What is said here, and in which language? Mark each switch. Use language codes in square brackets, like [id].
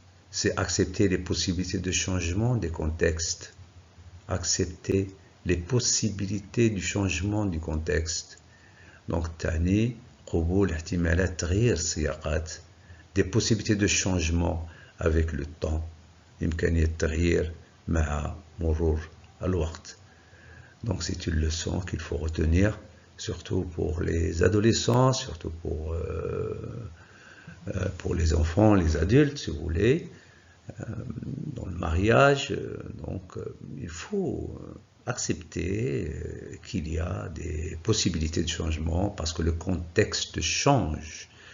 [fr] C'est accepter les possibilités de changement des contextes. Accepter les possibilités du changement du contexte. Donc, tani, [ar] قبول احتمالات تغيير السياقات, [fr] des possibilités de changement avec le temps. [ar] إمكانية التغيير مع مرور الوقت. [fr] Donc, c'est une leçon qu'il faut retenir, surtout pour les adolescents, surtout pour les enfants, les adultes, si vous voulez, dans le mariage. Donc, il faut accepter qu'il y a des possibilités de changement parce que le contexte change.